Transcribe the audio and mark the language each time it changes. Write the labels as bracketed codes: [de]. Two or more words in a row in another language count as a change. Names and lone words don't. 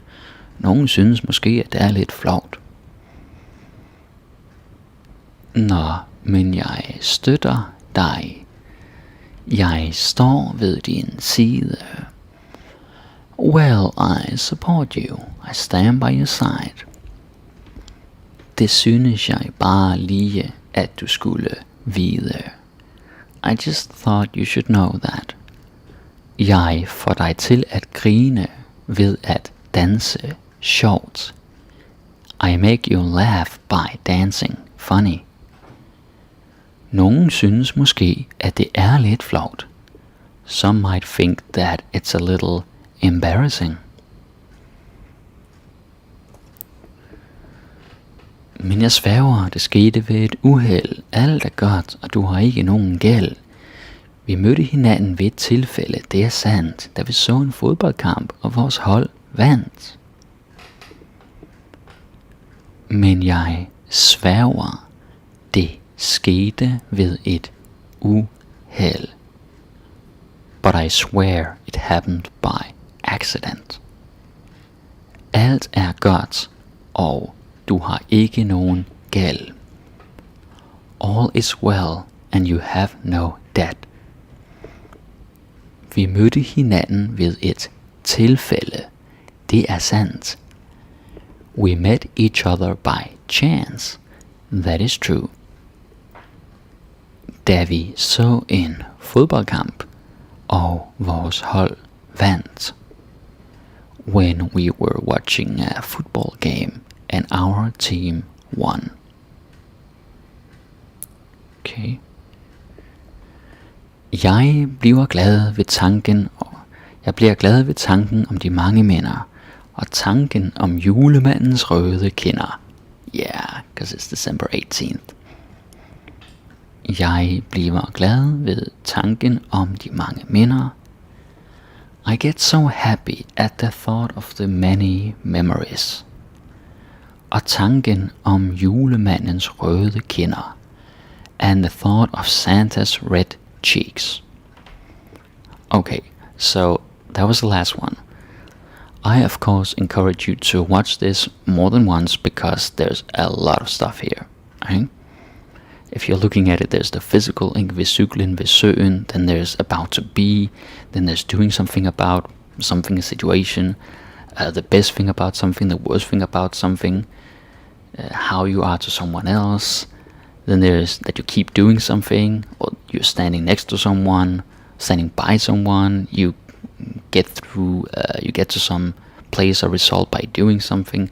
[da] Nogen synes måske, at det er lidt flovt. Nå, men jeg støtter dig. Jeg står ved din side. [en] Well, I support you. I stand by your side. [da] Det synes jeg bare lige, at du skulle vide. [en] I just thought you should know that. [da] Jeg får dig til at grine ved at danse sjovt. [en] I make you laugh by dancing funny. [da] Nogen synes måske, at det er lidt flovt. [en] Some might think that it's a little embarrassing. [da] Men jeg sværger, det skete ved et uheld. Alt er godt, og du har ikke nogen gæld. Vi mødte hinanden ved et tilfælde, det er sandt, da vi så en fodboldkamp, og vores hold vandt. Men jeg sværger, det skete ved et uheld. [en] But I swear it happened by accident. [da] Alt er godt, og du har ikke nogen gæld. [en] All is well, and you have no debt. [da] Vi mødte hinanden ved et tilfælde. Det er sandt. [en] We met each other by chance. That is true. [da] Da vi så en fodboldkamp, og vores hold vandt. [en] When we were watching a football game, and our team won. Okay. [da] Jeg bliver glad ved tanken om de mange minder, og tanken om julemandens røde kinder. [en] Yeah, because it's December 18th. [da] Jeg bliver glad ved tanken om de mange minder. [en] I get so happy at the thought of the many memories. [da] Og tanken om julemandens røde kinder. [en] And the thought of Santa's red cheeks. Okay, so that was the last one. I of course encourage you to watch this more than once because there's a lot of stuff here. Right? If you're looking at it, there's the physical, [da] ikke ved cyklen, ved søen, [en] then there's about to be, then there's doing something about something, a situation, the best thing about something, the worst thing about something, how you are to someone else. Then there's that you keep doing something, or you're standing next to someone, standing by someone, you get to some place or result by doing something.